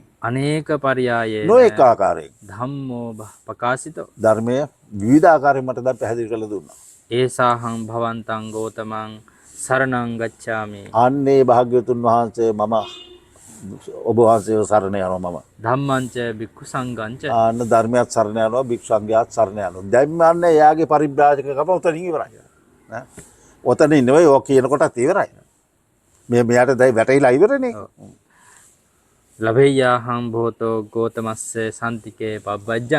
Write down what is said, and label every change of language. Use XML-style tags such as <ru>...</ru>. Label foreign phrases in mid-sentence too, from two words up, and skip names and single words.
<pi>අනේක පරියායේ</pi> <si>නොඑක ආකාරයෙන්</si> <pi>ධම්මෝ පකාසිතෝ</pi> <si>ධර්මය විවිධ ආකාරයෙන් මට දැන් පැහැදිලි කරලා දුන්නා.</si> <pi>ඒසාහං භවන්තං ගෝතමං සරණං ගච්ඡාමි.</pi> <si>අන්නේ භාග්‍යවතුන් වහන්සේ මම ඔබ වහන්සේව සරණ යනවා මම.</si> <pi>ධම්මංච භික්ඛු සංඝංච</pi> <si>ආන්න ධර්මයක් සරණ යනවා භික්ෂු සංඝයාත් සරණ යනවා. දැන් මන්නේ එයාගේ පරිබ්‍රාජකකම උතනින් ඉවරයි. ඈ ඔතනින් නෙවෙයි ඔය කියන කොටත් ඉවරයි. මෙයාට දැන් වැටහිලා ඉවරනේ.</si> <pi>ලබෙය්‍යාහං භෝතෝ ගෝතමස්ස සම්තිකේ පබ්බජ්ජං.</pi>